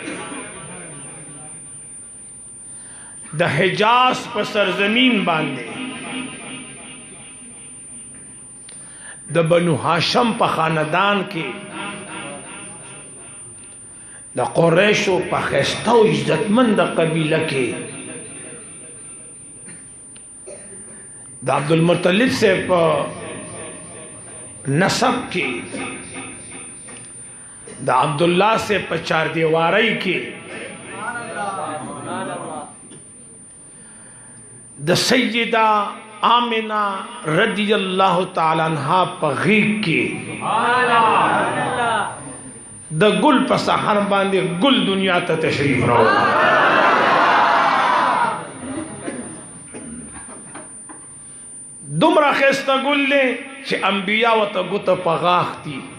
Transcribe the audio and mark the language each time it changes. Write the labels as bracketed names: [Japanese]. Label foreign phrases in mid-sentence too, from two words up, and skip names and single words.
[Pashto] د حجاز په سرزمین باندې د بنو هاشم په خاندان کې د قریشو په خسته او عزتمند قبیله کې د عبدالمطلب سے په نسب کې د عبداللہ سے په چار دیواری کې د سیدہ آمنہ [Arabic] رضی اللہ تعالی عنہ [Pashto] په غیږ کې د ګل په سحر باندې ګل دنیا ته تشریف راوړ دومره ښایسته ګل دی چې انبیا ورته ګوته په غاښ دي